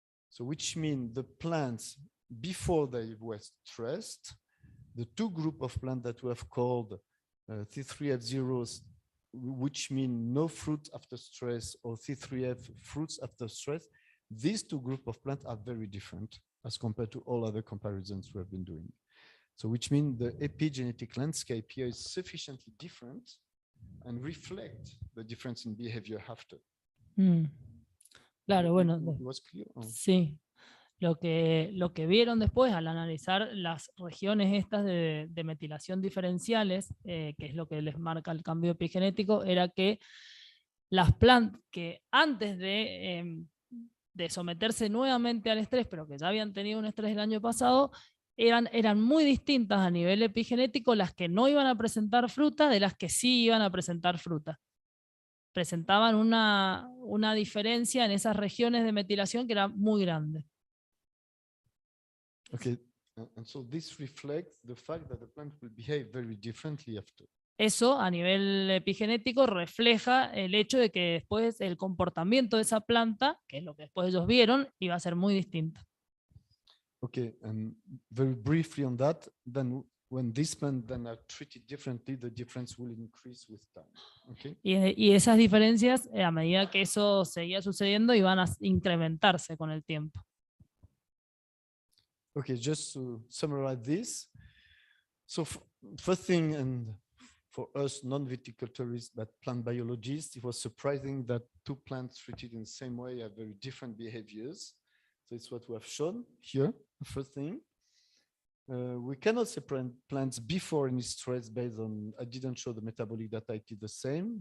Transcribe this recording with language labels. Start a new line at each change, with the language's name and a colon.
English: So which means the plants before they were stressed, the 2 group of plants that we have called C3F0s, which mean no fruit after stress, or C3F fruits after stress, these 2 group of plants are very different as compared to all other comparisons we have been doing. So which means the epigenetic landscape here is sufficiently different and reflect the difference in behavior after.
Spanish: Claro, bueno.
English: Was clear? Oh.
Spanish: Sí. Lo que vieron después al analizar las regiones estas de metilación diferenciales, que es lo que les marca el cambio epigenético, era que las plantas que antes de someterse nuevamente al estrés, pero que ya habían tenido un estrés el año pasado, eran muy distintas a nivel epigenético las que no iban a presentar fruta de las que sí iban a presentar fruta. Presentaban una diferencia en esas regiones de metilación que era muy grande.
English: Okay, and so this reflects the fact that the plant will behave very differently after.
Spanish: Eso a nivel epigenético refleja el hecho de que después el comportamiento de esa planta, que es lo que después ellos vieron, iba a ser muy distinto.
English: Okay, and very briefly on that, then when these plants then are treated differently, the difference will increase with time. Okay.
Spanish: Y esas diferencias, a medida que eso seguía sucediendo, iban a incrementarse con el tiempo.
English: Okay, just to summarize this. So first thing, and for us non-viticulturists but plant biologists, it was surprising that 2 plants treated in the same way have very different behaviors. So it's what we have shown here, the first thing. We cannot separate plants before any stress based on, I didn't show the metabolic data, it is the same.